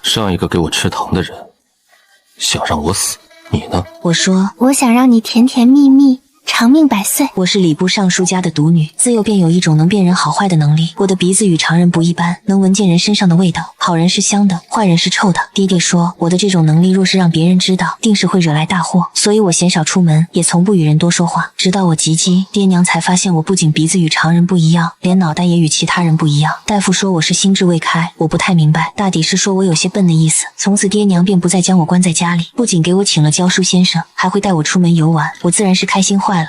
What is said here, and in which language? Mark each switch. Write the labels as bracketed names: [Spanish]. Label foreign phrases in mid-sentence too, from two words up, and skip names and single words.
[Chinese] 上一个给我吃糖的人，想讓我死，你呢？” 我說：“ 我想讓你甜甜蜜蜜。”長命百歲。我是禮部尚書家的獨女，自幼便有一種能辨人好壞的能力。我的鼻子與常人不一般，能聞見人身上的味道，好人是香的，壞人是臭的。爹爹說，我的這種能力若是讓別人知道，定是會惹來大禍，所以我鮮少出門，也從不與人多說話。直到我及笄，爹娘才發現我不僅鼻子與常人不一樣，連腦袋也與其他人不一樣。大夫說我是心智未開，我不太明白，大抵是說我有些笨的意思。從此爹娘便不再將我關在家裡，不僅給我請了教書先生，還會帶我出門遊玩，我自然是開心壞了。